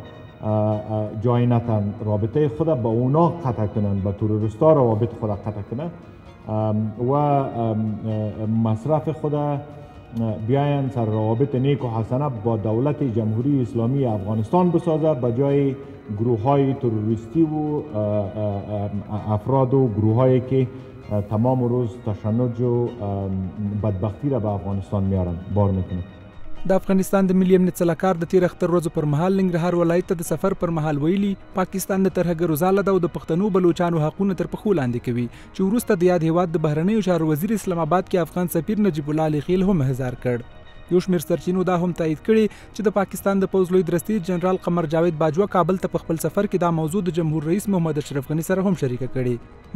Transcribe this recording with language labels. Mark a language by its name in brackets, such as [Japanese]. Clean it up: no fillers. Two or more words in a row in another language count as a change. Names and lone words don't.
[Persian] جای نتن، رابطه خود با اونا قطع کنن، با تروریستا روابط خود قطع کنن و مصرف خود بیاین سر روابط نیک و حسنه با دولت جمهوری اسلامی افغانستان بسازه به جای گروه های تروریستی و افراد و گروه هایی که تمام روز تشنج و بدبختی را به افغانستان میارن بار میکنه. [Pashto] د افغانستان د ملي امنیت سلاکار د تیر اختر ورځو پر مهال ننګرهار ولایت ته د سفر پر مهال ویلي پاکستان د ترهګرو ځاله ده او د پښتنو بلوچانو حقونه تر پښو لاندې کوي چې وروسته د یاد هیواد د بهرنیو چارو وزیر اسلام آباد کې افغان سفیر نجیب الله علي خیل هم احضار کړ. یو شمېر سرچینو دا هم تایید کړي چې د پاکستان د پوځ لوی درستي جنرال قمر جاوید باجوه کابل ته په خپل سفر کې دا موضوع د جمهور رئیس محمد اشرف غني سره هم شریکه کړي.